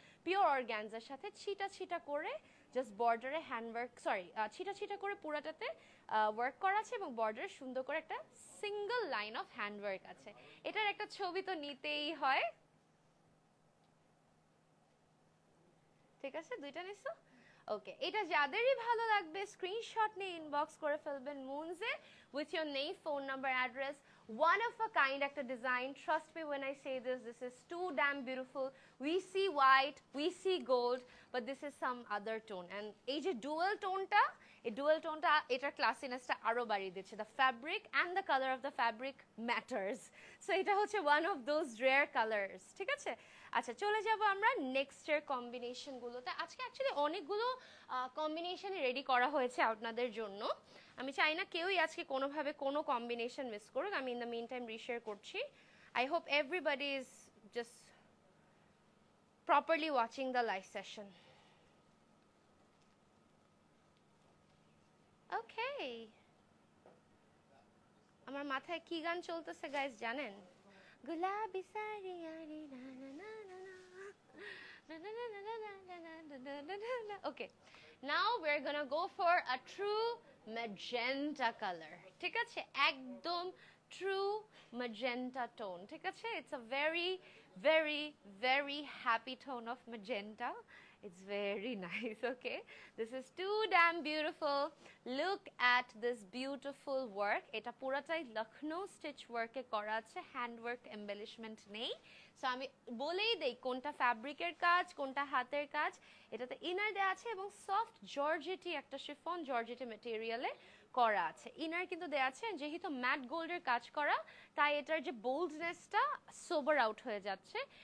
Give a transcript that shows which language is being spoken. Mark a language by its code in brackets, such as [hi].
[bn] Pure organza সাথে ছিটা ছিটা করে জাস্ট বর্ডারে হ্যান্ডওয়ার্ক, সরি ছিটা ছিটা করে পুরাটাতে ওয়ার্ক করা আছে, এবং বর্ডারে সুন্দর করে একটা সিঙ্গল লাইন অফ হ্যান্ডওয়ার্ক আছে। এটার একটা ছবি তো নিতেই হয়, ঠিক আছে? দুইটা নিছো? ওকে, এটা যাদেরই ভালো লাগবে স্ক্রিনশট নিয়ে ইনবক্স করে ফেলবেন মুনজে [en] With your name, phone number, address. One of a kind [bn] একটা design, [en] trust me when I say this is too damn beautiful. We see white, we see gold, but this is some other tone. [bn] And এই যে dual টোনটা, এই dual টোনটা এটার ক্লাসিনেসটা আরো বাড়িয়ে দিচ্ছে। [en] The fabric and the color of the fabric matters. So [bn] এটা হচ্ছে [en] one of those rare colors, [bn] ঠিক আছে? আচ্ছা, চলে যাব আমরা নেক্সটের কম্বিনেশনগুলোতে। আজকে অ্যাকচুয়ালি অনেকগুলো কম্বিনেশন রেডি করা হয়েছে আপনাদের জন্য। আমি চাই না কেউই আজকে কোনোভাবে কোনো কম্বিনেশন মিস করুক। আমি [en] in the meantime [bn] reshare করছি। [en] I hope everybody is just properly watching the live session. [bn] ওকে, আমার মাথায় কি গান চলতেছে গাইস জানেন? [mr] গুলাবি সারি আরি না না না না না na na na na na na na na na na. [en] Okay, now we're gonna go for a true magenta color, [bn] ঠিক আছে? [en] একদম true magenta tone, [bn] ঠিক আছে? [en] It's a very very very happy tone of magenta. It's very nice, okay? This is too damn beautiful. Look at this beautiful work. [bn] এটা পুরাটাই Lucknow stitch ওয়ার্কে করা আছে, hand work এম্বেলিশমেন্ট নেই। সো আমি বলেই দেই কোনটা ফ্যাব্রিকের কাজ, কোনটা হাতের কাজ। এটাতে ইনার দেওয়া আছে এবং সফট জর্জেটি একটা শিফন জর্জেটি ম্যাটেরিয়ালে করা আছে। ইনার কিন্তু দেওয়া আছে, যেহেতু ম্যাট গোল্ডের কাজ করা তাই এটার যে বোল্ডনেসটা সোবার আউট হয়ে যাচ্ছে।